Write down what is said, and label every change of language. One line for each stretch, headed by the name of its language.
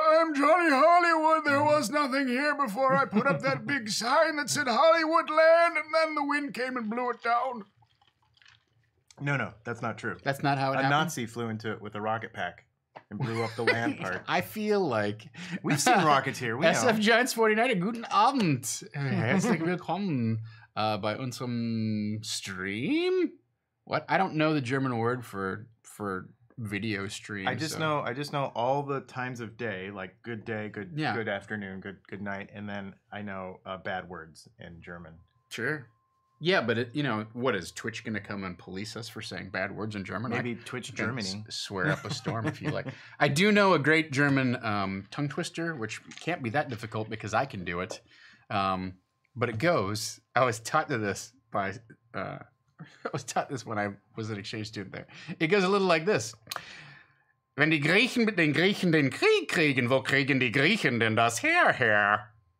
English: I'm Johnny Hollywood. There was nothing here before I put up that big sign that said Hollywood Land, and then the wind came and blew it down. No, that's not true. That's not how it happened? A Nazi flew into it with a rocket pack and blew up the land part. I feel like... We've seen Rocketeer, we know.
German: SF Giants 49er, guten Abend. Herzlich willkommen bei unserem Stream?
English: What? I don't know the German word for video stream. I just know all the times of day, like good day, good afternoon, good night, and then I know bad words in German. Sure. Yeah, but what is Twitch going to come and police us for saying bad words in German? Maybe Twitch Germany. Swear up a storm if you like. I do know a great German tongue twister, which can't be that difficult because I can do it. But it goes. I was taught this when I was an exchange student there. It goes a little like this.
German: Wenn die Griechen mit den Griechen den Krieg kriegen, wo kriegen die Griechen denn das Heer her?